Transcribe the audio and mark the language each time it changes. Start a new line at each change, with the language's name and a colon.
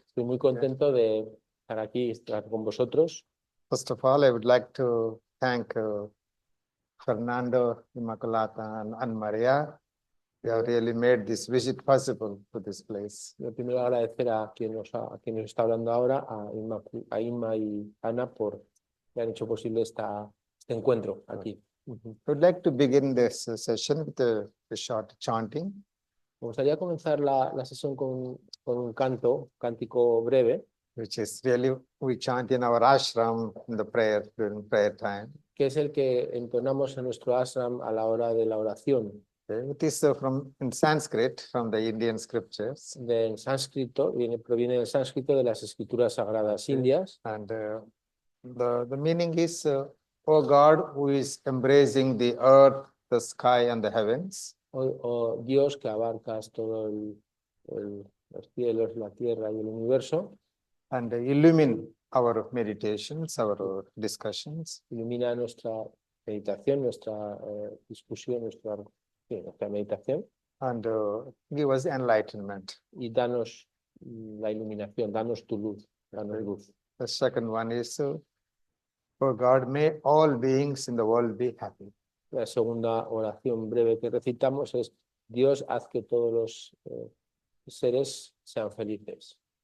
Spanish: Estoy muy contento de estar aquí, estar con vosotros.
English: First of all, I would like to thank Fernando, Immaculata, and Maria. They have really made this visit possible to this place.
Spanish: Yo primero agradecer a quien nos está hablando ahora, a Inma y Ana, por que han hecho posible este encuentro aquí.
English: I would like to begin this session with a short chanting.
Spanish: Me gustaría comenzar la sesión con un cántico breve,
English: which is really we chant in our ashram in the prayer during prayer time.
Spanish: que es el que entonamos en nuestro ashram a la hora de la oración.
English: It is from in Sanskrit, from the Indian scriptures.
Spanish: Del sánscrito, proviene del sánscrito de las escrituras sagradas indias.
English: And the meaning is, O God, who is embracing the earth, the sky, and the heavens.
Spanish: O Dios que abarcas todo los cielos, la tierra y el universo.
English: And illumine our meditations, our discussions.
Spanish: Ilumina nuestra meditación, nuestra discusión, nuestra meditación.
English: And give us enlightenment.
Spanish: Y danos la iluminación, danos tu luz, danos luz.
English: The second one is, O God, may all beings in the world be happy.
Spanish: La segunda oración breve que recitamos es: Dios, haz que todos los seres sean felices.